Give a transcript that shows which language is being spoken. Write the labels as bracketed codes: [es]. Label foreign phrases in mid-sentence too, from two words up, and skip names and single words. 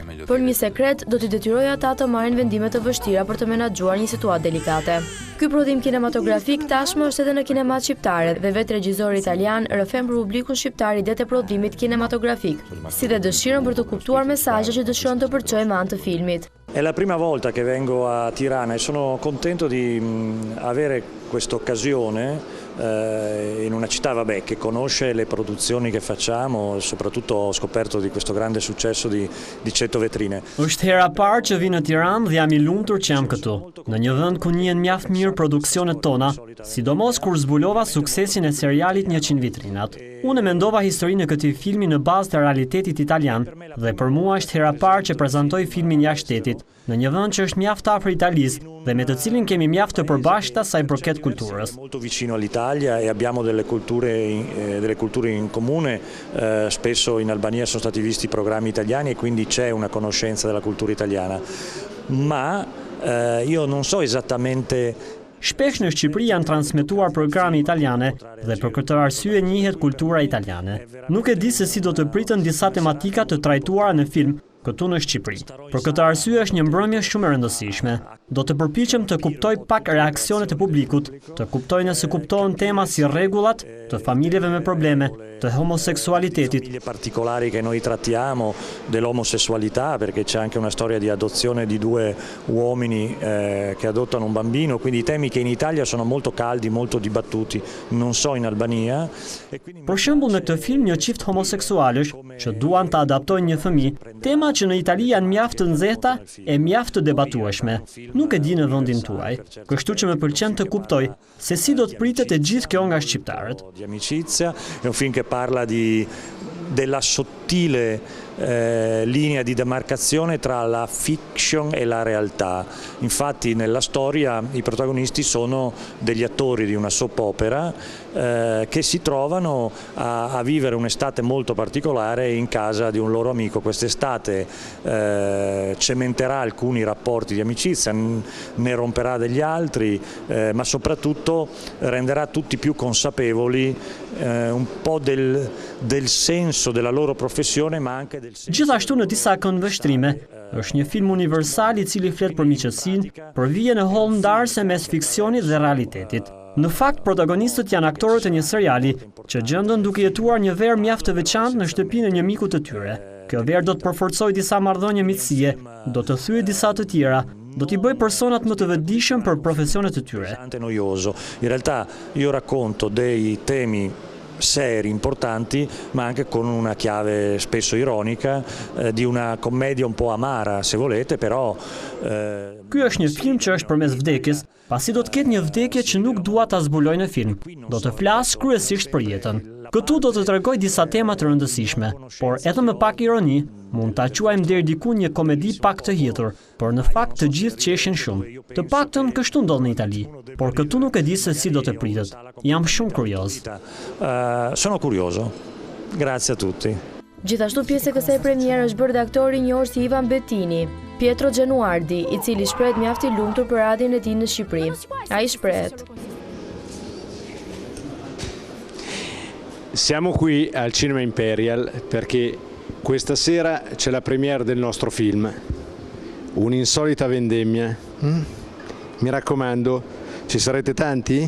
[sq] Por një sekret do t'i detyrojë ata të marrin vendime të vështira për të menaxhuar një situatë delikate. Ky prodhim kinematografik tashmë është edhe në kinemat shqiptare dhe vetë regjizori italian rrëfen për publikun shqiptar idetë e prodhimit kinematografik, si dhe dëshirën për të kuptuar mesazhet që dëshiron të përçojë me anë të filmit. [it] È la prima volta che vengo a Tirana e sono contento di avere questa occasione in una città che conosce le produzioni che facciamo e soprattutto ho scoperto di questo grande successo di 100 vetrine. [sq] Është hera parë që vi në Tiranë dhe jam i lumtur që jam këtu, në një vend ku njihen mjaft mirë produksionet tona, sidomos kur zbulova suksesin e serialit 100 vitrinat. Unë mendova historinë e këtij filmi në bazë të realitetit italian dhe për mua është hera parë që prezantoj filmin jashtë shtetit, në një vend që është mjaft afër Italisë dhe me të cilin kemi mjaft të përbashkëta sa i përket kulturës. [it] Molto vicino all'Italia e abbiamo delle culture in comune, spesso in Albania sono stati visti programmi italiani e quindi c'è una conoscenza della cultura italiana. Ma io non so esattamente. [sq] Shpesh në Shqipëri janë transmetuar programe italiane dhe për këtë arsye njihet kultura italiane. Nuk e di se si do të pritën disa tematika të trajtuara në film këtu në Shqipëri. Për këtë arsye është një mbrëmje shumë e rëndësishme. Do të përpiqem të kuptoj pak reaksionet e publikut, të kuptoj nëse kuptohen tema si rregullat të familjeve me probleme, të homoseksualitetit. [it] Particolari che noi trattiamo dell'omosessualità, perché c'è anche una storia di adozione di due uomini che adottano un bambino, quindi temi che in Italia sono molto caldi, molto dibattuti, non so in Albania. [sq] Për shembull në këtë film një çift homoseksualësh që duan të adoptojnë një fëmijë, tema që në Itali janë mjaft të nxehta e mjaft të debatueshme. Nuk e di në vendin tuaj, kështu që më pëlqen të kuptoj se si do të pritet e gjithë kjo nga shqiptarët. [it] Di amicizia, è un film che parla della sottile linea di demarcazione tra la fiction e la realtà. Infatti nella storia i protagonisti sono degli attori di una [en] soap opera [it] che si trovano a vivere un'estate molto particolare in casa di un loro amico. Quest'estate cementerà alcuni rapporti di amicizia, ne romperà degli altri, ma soprattutto renderà tutti più consapevoli un po' del senso della loro professione, ma anche del senso. [sq] Gjithashtu në disa këndvështrime, është një film universal i cili flet për miqësinë, për vijën e hollë ndarëse mes fiksionit dhe realitetit. Në fakt, protagonistët janë aktorët e një seriali që gjenden duke jetuar një verë mjaft të veçantë në shtëpinë e një miku të tyre. Kjo verë do të përforcojë disa marrëdhënie miqësie, do të thyejë disa të tjera, do t'i bëj personat më të vetëdijshëm për profesionet e tyre. [it] In realtà io racconto dei temi seri, importanti, ma anche con una chiave spesso ironica, di una commedia un po' amara, se volete, però. [sq] Ky është një film që është përmes vdekjes, pasi do të ketë një vdekje që nuk dua ta zbuloj në film. Do të flas kryesisht për jetën. Këtu do të tregoj disa tema të rëndësishme, por edhe me pak ironi, mund ta quajmë deri diku një komedi pak të hidhur, por në fakt të gjithë qeshin shumë. Të paktën kështu ndodh në Itali, por këtu nuk e di se si do të pritet. Jam shumë kurioz. [it] Sono curioso. Grazie a tutti. [sq] Gjithashtu pjesë e kësaj premiere është bërë dhe aktori i njohur si Ivan Bettini, Pietro Genuardi, i cili shprehet mjaft i lumtur për radhën e tij në Shqipëri. Ai shprehet: [it] Siamo qui al Cinema Imperial perché questa sera c'è la premiere del nostro film, Un'insolita vendemmia. Mi raccomando, ci sarete tanti?